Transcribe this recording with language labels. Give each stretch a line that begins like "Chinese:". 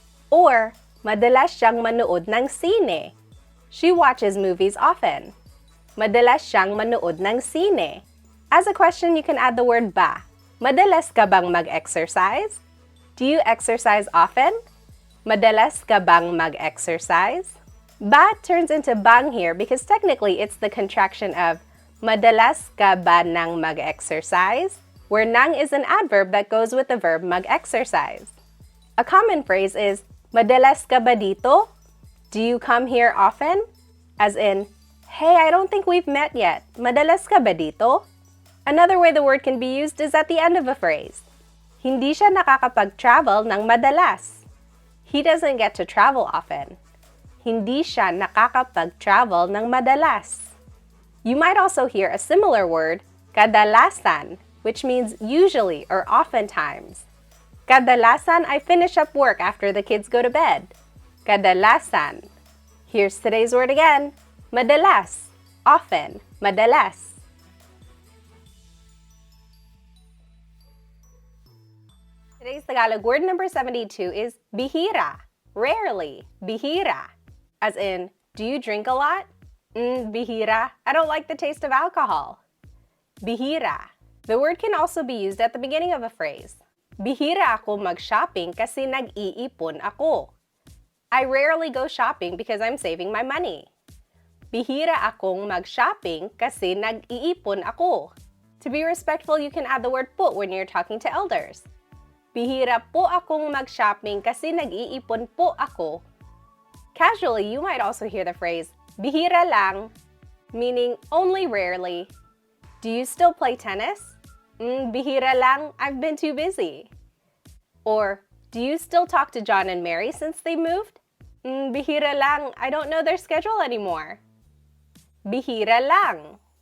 Filipino: Or, madalas siyang manood ng sine.
English: She watches movies often.
Filipino: Madalas siyang manood ng sine.
English: As a question, you can add the word ba.
Filipino: Madalas ka bang mag-exercise?
English: Do you exercise often?
Filipino: Madalas ka bang mag-exercise?
English: Ba turns into bang here because technically it's the contraction of
Filipino: madalas ka ba nang mag-exercise,
English: where nang is an adverb that goes with the verb mag-exercise. A common phrase is,
Filipino: madalas ka ba dito?
English: Do you come here often? As in, Hey, I don't think we've met yet.
Filipino: Madalas ka ba dito?
English: Another way the word can be used is at the end of a phrase.
Filipino: Hindi siya nakakapag-travel ng madalas.
English: He doesn't get to travel often.
Filipino: Hindi siya nakakapag-travel ng madalas.
English: You might also hear a similar word, kadalasan, which means usually or oftentimes. Kadalasan, I finish up work after the kids go to bed. Kadalasan. Here's today's word again.
Filipino: Madalas. Often. Madalas.
English: Today's Tagalog word number 72 is bihira. Rarely. Bihira. As in, do you drink a lot? Bihira. I don't like the taste of alcohol. Bihira. The word can also be used at the beginning of a phrase.
Filipino: Bihira ako mag-shopping kasi nag-iipon ako.
English: I rarely go shopping because I'm saving my money.
Filipino: Bihira akong mag-shopping kasi nag-iipon ako.
English: To be respectful, you can add the word po when you're talking to elders.
Filipino: Bihira po akong mag-shopping kasi nag-iipon po ako.
English: Casually, you might also hear the phrase,
Filipino: bihira lang,
English: meaning only rarely. Do you still play tennis?
Filipino: Bihira lang,
English: I've been too busy. Or, do you still talk to John and Mary since they moved?
Filipino: Bihira lang,
English: I don't know their schedule anymore. Bihira lang.